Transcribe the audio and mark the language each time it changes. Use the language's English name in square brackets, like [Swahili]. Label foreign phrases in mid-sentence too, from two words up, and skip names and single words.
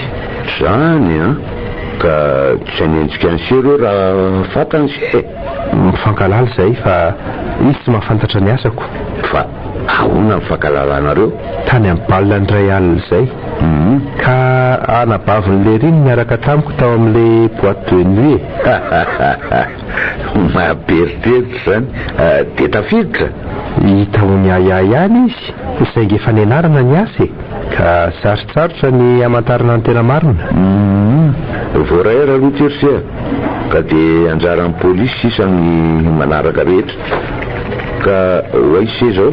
[Malagasy] Zany ka tsy hanenjika ny se reo raha fantany se. Mifankalala izay fa izy tsy mahafantatra ny asako. Fa ahoana ny fankalalànareo? Tany amin'ny balina ny ray alina izay. Ka anabavin'le riny miaraka tamiko tao amin'le [French] boîte de nuit. [Malagasy] Mamperitreritra zany dia tafiditra. Hita ho ny ihany izy saingy efa nianarana ny asa ka sarotsarotra ny hamantarana ny tena marina. Voarahera aloha terisea ka dia anjaran'ny polisy sisa ny manaraka rehetra ka hoaise zao